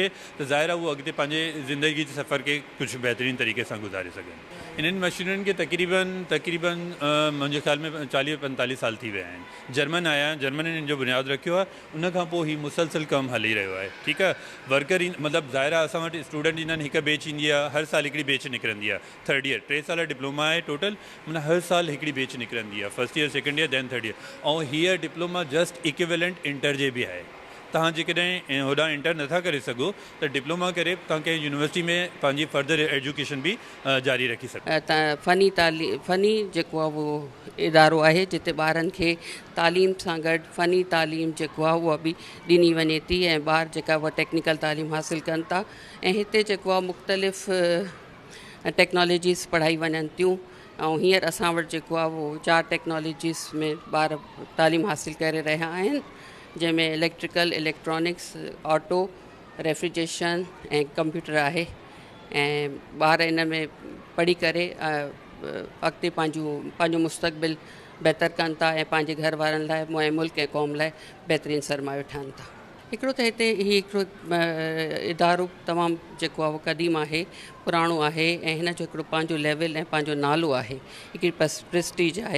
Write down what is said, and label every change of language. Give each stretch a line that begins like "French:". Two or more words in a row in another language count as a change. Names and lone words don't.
Sindhi: त ज़ाहिर आहे उहो अॻिते पंहिंजे ज़िंदगी जे सफ़र खे कुझु बहितरीनु तरीक़े सां गुज़ारे सघनि। इन्हनि मशीनुनि खे तक़रीबन मुंहिंजे ख़्याल में 40-45 साल थी विया आहिनि। जर्मन आया, जर्मन हिन जो बुनियादु रखियो आहे, उन खां पोइ हीउ मुसलसल कमु हली रहियो आहे, ठीकु आहे। वर्कर मतिलबु ज़ाहिर आहे असां वटि स्टूडेंट ईंदा आहिनि, हिकु बैच ईंदी आहे, हर साल हिकिड़ी बैच निकिरंदी आहे।
English: 3rd year
Sindhi: 3 साल डिप्लोमा आहे टोटल, माना हर साल हिकिड़ी बैच निकिरंदी आहे,
English: 1st year 2nd year then 3rd year.
Sindhi: ऐं हीअ डिप्लोमा
English: just equivalent
Sindhi: इंटर जे बि आहे। तव्हां जेकॾहिं होॾां इंटर नथा करे सघो त डिप्लोमा करे तव्हां कंहिं यूनिवर्सिटी में पंहिंजी
English: further education
Sindhi: बि जारी रखी सघो। फ़नी जेको आहे उहो इदारो आहे जिते ॿारनि खे तालीम सां गॾु फ़नी तालीम जेको आहे उहा बि ॾिनी वञे थी, ऐं ॿार जेका उहा टेक्निकल तालीम हासिलु कनि था। ऐं हिते जेको आहे मुख़्तलिफ़ टेक्नोलॉजीज़ पढ़ाई वञनि थियूं। ऐं हींअर असां वटि जेको आहे उहो 4 टेक्नोलॉजीज़ में ॿार तालीम हासिलु करे रहिया आहिनि, जंहिंमें इलेक्ट्रिकल, इलेक्ट्रॉनिक्स, ऑटो, रेफ्रिजरेशन ऐं कंप्यूटर आहे। ऐं ॿार इन में पढ़ी करे अॻिते पंहिंजो मुस्तक़बिल बहितर कनि था ऐं पंहिंजे घर वारनि लाइ ऐं मुल्क ऐं क़ौम लाइ बहितरीनु सरमायो ठहनि था। हिकिड़ो त हिते हिकिड़ो इदारो तमामु जेको आहे उहो क़दीम आहे, पुराणो आहे, ऐं हिन जो हिकिड़ो पंहिंजो लेवल ऐं पंहिंजो नालो आहे, हिकिड़ी प्रेस्टीज आहे।